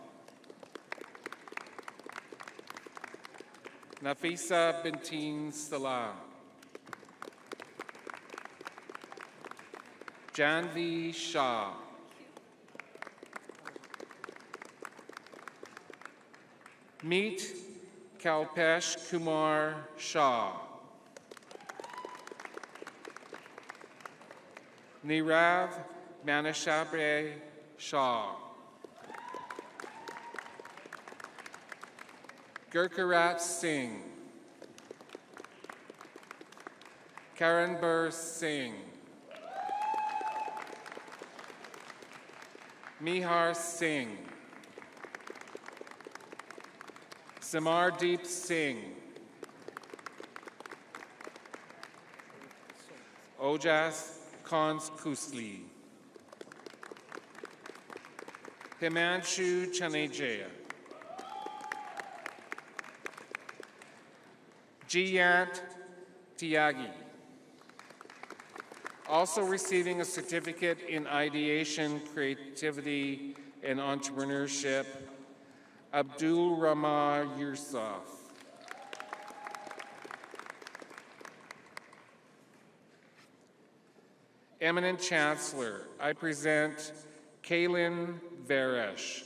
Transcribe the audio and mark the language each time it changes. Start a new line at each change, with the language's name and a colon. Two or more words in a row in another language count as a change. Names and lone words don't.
English: Nafisa Binteen Salah, Janvi Shah, Meet Kalpesh Kumar Shah, Nirav Manishabre Shah, Gurkarat Singh, Karanbir Singh, Mihar Singh, Samardeep Singh, Ojas Khans Kusli, Himanshu Chanejaya, Jiyant Tyagi. Also receiving a certificate in ideation, creativity, and entrepreneurship, Abdul Rahman Yusuf. Eminent Chancellor, I present Kaylin Varesh.